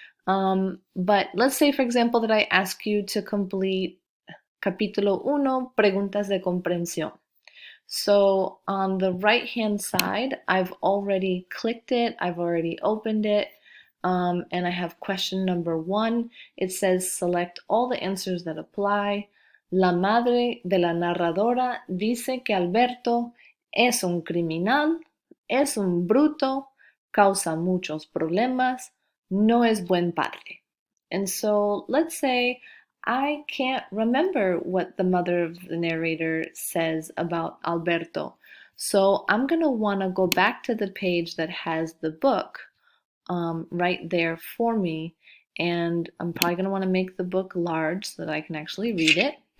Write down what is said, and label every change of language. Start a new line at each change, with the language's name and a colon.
English: But let's say, for example, that I ask you to complete
Spanish: Capítulo 1, Preguntas de Comprensión.
English: So on the right hand side, I've already clicked it, I've already opened it, and I have question number 1. It says select all the answers that apply.
Spanish: La madre de la narradora dice que Alberto es un criminal, es un bruto, causa muchos problemas, no es buen padre.
English: And so let's say I can't remember what the mother of the narrator says about Alberto. So I'm going to want to go back to the page that has the book right there for me. And I'm probably going to want to make the book large so that I can actually read it.